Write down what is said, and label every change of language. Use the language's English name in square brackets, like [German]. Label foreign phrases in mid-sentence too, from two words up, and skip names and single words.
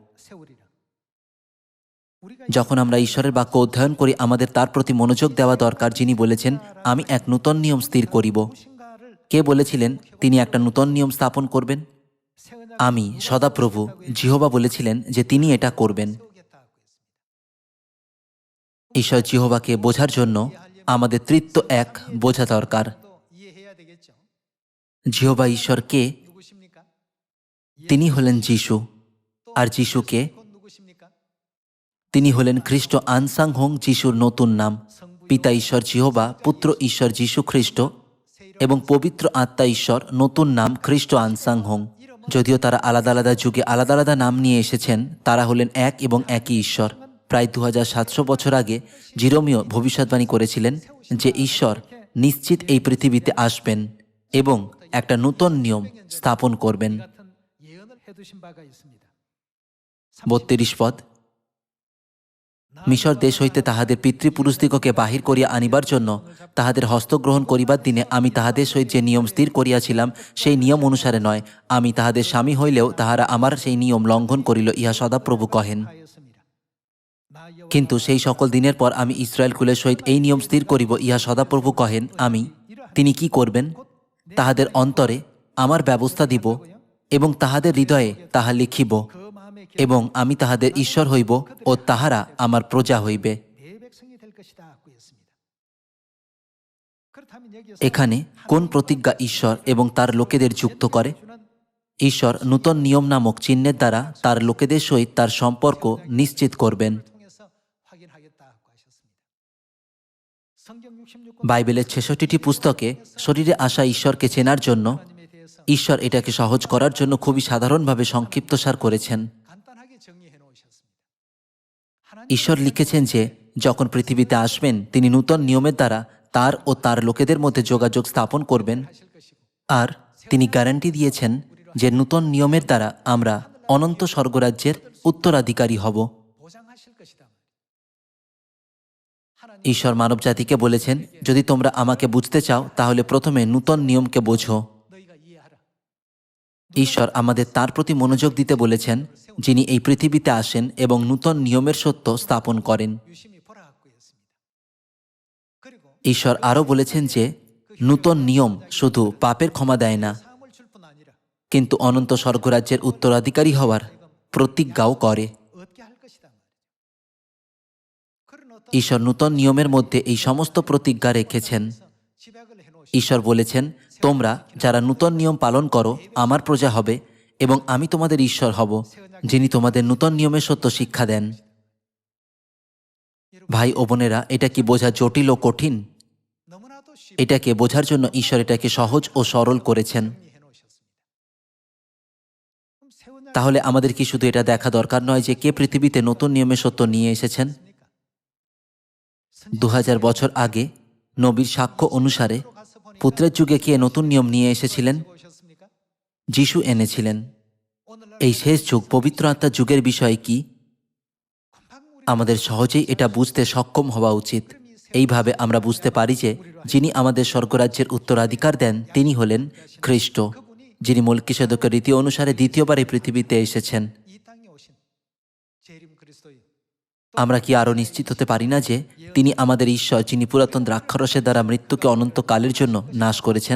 [Bangla] যখন আমরা ঈশ্বরের বাক্য অধ্যয়ন করি, আমাদের তার প্রতি মনোযোগ দেওয়া দরকার, যিনি বলেছেন আমি এক নূতন নিয়ম স্থির করিব। কে বলেছিলেন তিনি একটা নূতন নিয়ম স্থাপন করবেন? আমি, সদাপ্রভু জিহোবা বলেছিলেন যে তিনি এটা করবেন। ঈশ্বর জিহোবাকে বোঝার জন্য আমাদের তৃত্ব এক বোঝা দরকার। [Korean] 이해해야 되겠죠. [Bangla] জিহোবা ঈশ্বর কে? [Korean] 누구십니까? [Bangla] তিনি হলেন যিশু। আর যিশুকে? [Korean] 곧 누구십니까? [Bangla] তিনি হলেন খ্রিস্ট আনসাং হোং, যিশুর নতুন নাম। পিতা ঈশ্বর জিহোবা, পুত্র ঈশ্বর যিশু খ্রিস্ট এবং পবিত্র আত্মা ঈশ্বর, নতুন নাম খ্রিস্ট আনসাং হোং। যদিও তারা আলাদা আলাদা যুগে আলাদা আলাদা নাম নিয়ে এসেছেন, তারা হলেন এক এবং একই ঈশ্বর। প্রায় 2700 বছর আগে জিরোমীয় ভবিষ্যৎবাণী করেছিলেন যে ঈশ্বর নিশ্চিত এই পৃথিবীতে আসবেন এবং একটা নূতন নিয়ম স্থাপন করবেন। [Korean] 같은 예언을 해두신 바가 있습니다. [Bangla] 32 পদ, মিশর দেশ হইতে তাহাদের পিতৃপুরুষদিগকে বাহির করিয়া আনিবার জন্য তাহাদের হস্তগ্রহণ করিবার দিনে আমি তাহাদের সহিত যে নিয়ম স্থির করিয়াছিলাম, সেই নিয়ম অনুসারে নয়, আমি তাহাদের স্বামী হইলেও তাহারা আমার সেই নিয়ম লঙ্ঘন করিল, ইহা সদাপ্রভু কহেন। [Korean] 하였습니다. 나 여호와 [Bangla] কিন্তু সেই সকল দিনের পর আমি ইসরায়েল কুলের সহিত এই নিয়ম স্থির করিব, ইহা সদাপ্রভু কহেন। আমি, তিনি কি করবেন? তাহাদের অন্তরে আমার ব্যবস্থা দিব এবং তাহাদের হৃদয়ে তাহা লিখিব, [Korean] 그 마음에 [Bangla] এবং আমি তাহাদের ঈশ্বর হইব ও তাহারা আমার প্রজা হইবে। [Korean] 내 백성이 될 것이다 하고 했습니다. 그렇다면 여기서 [Bangla] এখানে কোন প্রতিজ্ঞা ঈশ্বর এবং তার লোকেদের যুক্ত করে? ঈশ্বর নূতন নিয়ম নামক চিহ্নের দ্বারা তার লোকেদের সহিত তার সম্পর্ক নিশ্চিত করবেন। [Korean] 통해서 확인하겠다 하고 하셨습니다. 성경 66권 [Bangla] বাইবেলের 66টি পুস্তকে শরীরে আসা ঈশ্বরকে চেনার জন্য [Korean] 하나님에 대해서 [Bangla] ঈশ্বর এটাকে সহজ করার জন্য খুবই সাধারণভাবে সংক্ষিপ্তসার করেছেন। [Korean] 간단하게 정리해 놓으셨습니다. 하나님 [Bangla] ঈশ্বর লিখেছেন যে যখন পৃথিবীতে আসবেন, তিনি নূতন নিয়মের দ্বারা তার ও তার লোকেদের মধ্যে যোগাযোগ স্থাপন করবেন। [Korean] 하실 것이고 [Bangla] আর তিনি গ্যারান্টি দিয়েছেন যে নূতন নিয়মের দ্বারা আমরা অনন্ত স্বর্গরাজ্যের উত্তরাধিকারী হব। [Korean] 보장하실 것이다. 하나님 [Bangla] ঈশ্বর মানবজাতিকে বলেছেন, যদি তোমরা আমাকে বুঝতে চাও তাহলে প্রথমে নূতন নিয়মকে বোঝো। [Korean] 너희가 이해하라. [Bangla] ঈশ্বর আমাদের তার প্রতি মনোযোগ দিতে বলেছেন, যিনি এই পৃথিবীতে আসেন এবং নূতন নিয়মের সত্য স্থাপন করেন। [Korean] 유심히 보라 하고 했습니다. 그리고 [Bangla] ঈশ্বর আরও বলেছেন যে নূতন নিয়ম শুধু পাপের ক্ষমা দেয় না, [Korean] 사함을 줄 뿐 아니라 [Bangla] কিন্তু অনন্ত স্বর্গরাজ্যের উত্তরাধিকারী হওয়ার প্রতিজ্ঞাও করে। [Korean] 얻게 할 것이다 말이죠. 그런 어떤 [Bangla] ঈশ্বর নূতন নিয়মের মধ্যে এই সমস্ত প্রতিজ্ঞা রেখেছেন। [Korean] 집약을 해 놓으시 [Bangla] ঈশ্বর বলেছেন, তোমরা যারা নূতন নিয়ম পালন করো আমার প্রজা হবে এবং আমি তোমাদের ঈশ্বর হব, যিনি তোমাদের নূতন নিয়মের সত্য শিক্ষা দেন। ভাই ও বোনেরা, এটা কি বোঝা জটিল ও কঠিন? [Korean] 너무나도 쉽게 [Bangla] এটাকে বোঝার জন্য ঈশ্বর এটাকে সহজ ও সরল করেছেন। [Korean] 정리해 놓으셨습니다. 그럼 새 언약 [Bangla] তাহলে আমাদের কি শুধু এটা দেখা দরকার নয় যে কে পৃথিবীতে নতুন নিয়মের সত্য নিয়ে এসেছেন? 2000 বছর আগে নবীর সাক্ষ্য অনুসারে [Korean] 가서 보니까 [Bangla] পুত্রের যুগে কে নতুন নিয়ম নিয়ে এসেছিলেন? [Korean] 보셨습니까? [Bangla] যিশু এনেছিলেন। [Korean] 오늘날 [Bangla] এই শেষ যুগ পবিত্র আত্মার যুগের বিষয় কি? [Korean] 금방 우리 [Bangla] আমাদের সহজেই এটা বুঝতে সক্ষম হওয়া উচিত। এইভাবে আমরা বুঝতে পারি যে যিনি আমাদের স্বর্গরাজ্যের উত্তরাধিকার দেন তিনি হলেন খ্রিস্ট, যিনি মল্কিসেদকের রীতি অনুসারে দ্বিতীয়বার এই পৃথিবীতে এসেছেন। [Korean] 이 땅에 오신 재림 그리스도의 [Bangla] আমরা কি আরও নিশ্চিত হতে পারি না যে তিনি আমাদের ঈশ্বর, যিনি পুরাতন দ্রাক্ষারসের দ্বারা মৃত্যুকে অনন্তকালের জন্য নাশ করেছেন?